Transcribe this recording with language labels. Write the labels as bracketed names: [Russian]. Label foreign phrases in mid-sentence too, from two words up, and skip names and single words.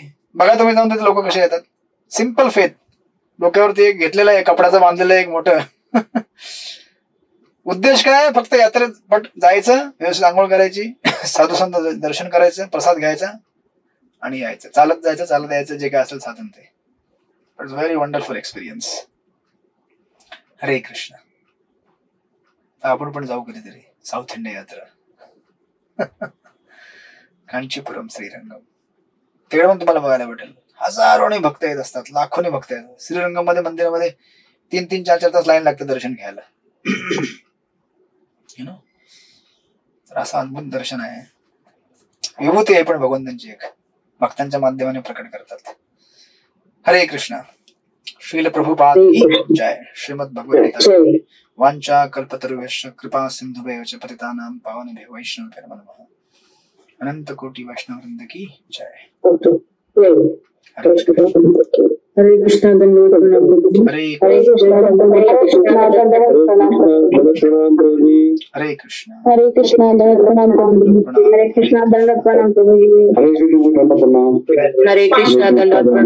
[Marathi] बघा तुम्ही जाऊन तिथे लोक कसे येतात. [English] simple faith, [Marathi] डोक्यावरती एक घेतलेलं आहे, कपड्याचं बांधलेलं आहे एक मोठं. उद्देश काय? फक्त यात्रेत पट जायचं, व्यवस्थित आंघोळ करायची, साधू संत दर्शन करायचं, प्रसाद घ्यायचा आणि यायचं. चालत जायचं, चालत यायचं, जे काय असेल साधन ते. [English] it's very wonderful experience. [Marathi] हरे कृष्ण. आपण पण जाऊ कधीतरी साऊथ इंडिया यात्रा. कांचीपुरम श्रीरंगम, तिकडे पण तुम्हाला बघायला भेटेल. हजारोने भक्त येत असतात, लाखोने भक्त येतात. श्रीरंगम मध्ये मंदिरामध्ये 3-3, 4-4 तास लाईन लागते दर्शन घ्यायला. तर असं अद्भुत दर्शन आहे, विभूती आहे पण भगवंतांची एक, भक्तांच्या माध्यमाने प्रकट करतात. हरे कृष्ण. [Hindi] श्रील प्रभुपाद की जय. श्रीमद भगवद्गीता. [Sanskrit] वांचा कल्पतरुभ्यश्च कृपा सिंधुभ्यो च पतितानां पावनेभ्यो वैष्णवेभ्यो नमः. [Hindi] अनंत कोटि वैष्णव वृंद की जय. [Marathi] हरे कृष्ण. धन्यवाद. हरे हरे कृष्ण. हरे कृष्ण. हरे कृष्ण. धन्यवाद. हरे कृष्ण दंडवत प्रणाम प्रभुजी. हरे कृष्ण. धन्यवाद. प्रणाम